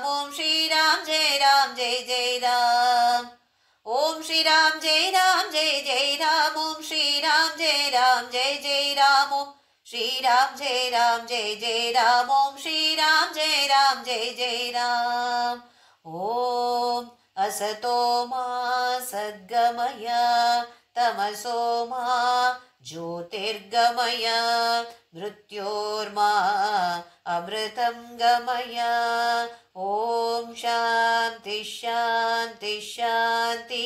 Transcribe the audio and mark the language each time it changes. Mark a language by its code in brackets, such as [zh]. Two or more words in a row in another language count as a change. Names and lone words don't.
[sa] ఓం శ్రీరామ్ జయ రామ్ జయ జయ రామ్. ఓం శ్రీరామ్ జయ రామ్ జయ జయ రామ్. ఓం శ్రీరామ్ జయ రామ్ జయ జయ రామ్. ఓం శ్రీరామ్ జయ రామ్ జయ జయ రామ్. ఓం శ్రీరామ్ జయ రామ్ జయ జయ రామ్. ఓం असतो मा सद्गमय तमसो मा ज्योतिर्गमय मृत्योर्मा अमृतं गमय. ओम शांति शांति शांतिः.